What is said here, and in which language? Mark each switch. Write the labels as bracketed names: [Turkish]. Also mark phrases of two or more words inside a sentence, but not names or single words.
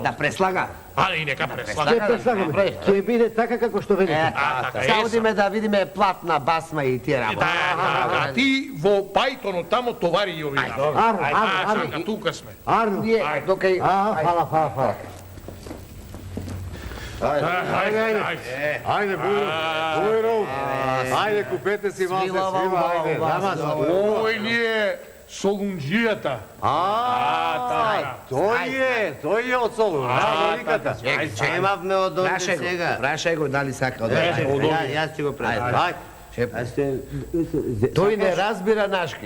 [Macedonian] Да преслага. И нека преслага. Ќе биде така како што велите. Сега е, одиме да видиме платна, басма и тие работи. Да, ти во Пајтонот тамо товари и овие. Арно. Тука сме. Арно. Ние, докај... Фала. Ajde, bujrom. Ajde, kupete si malo svima, ajde. Овој ни е Солунџијата. Тој е од Солуна. Имавме од овде сега. Прашај го дали сака од овде. Јас ќе го прашам. Тој не разбира нашки.